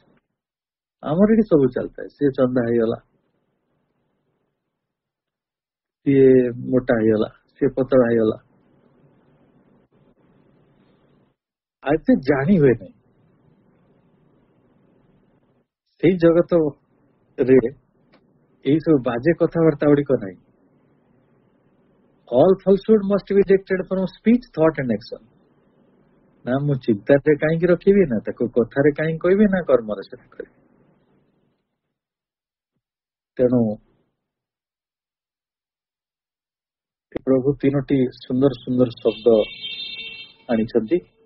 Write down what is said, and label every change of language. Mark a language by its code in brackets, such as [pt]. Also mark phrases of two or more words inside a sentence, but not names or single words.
[or] ଆମର ଏଠି ସବୁ ଚାଲିଥାଏ, ସିଏ ଚନ୍ଦା ହେଇଗଲା, ସିଏ ମୋଟା ହେଇଗଲା, ସିଏ ପତଳା ହେଇଗଲା, ଆଉ ଏତେ ଜାଣି ହୁଏ ନାହିଁ। ସେଇ ଜଗତରେ ଏଇ ସବୁ ବାଜେ କଥାବାର୍ତ୍ତା ଗୁଡିକ ନାହିଁ। [en] All falsehood must be rejected from speech, thought and action. [or] ନା ମୁଁ ଚିନ୍ତାରେ କାହିଁକି ରଖିବି, ନା ତାକୁ କଥାରେ କାହିଁକି କହିବି, ନା କର୍ମରେ ସେଟା କରିବି। ତେଣୁ ପ୍ରଭୁ ତିନୋଟି ସୁନ୍ଦର ସୁନ୍ଦର ଶବ୍ଦ ଆଣିଛନ୍ତି।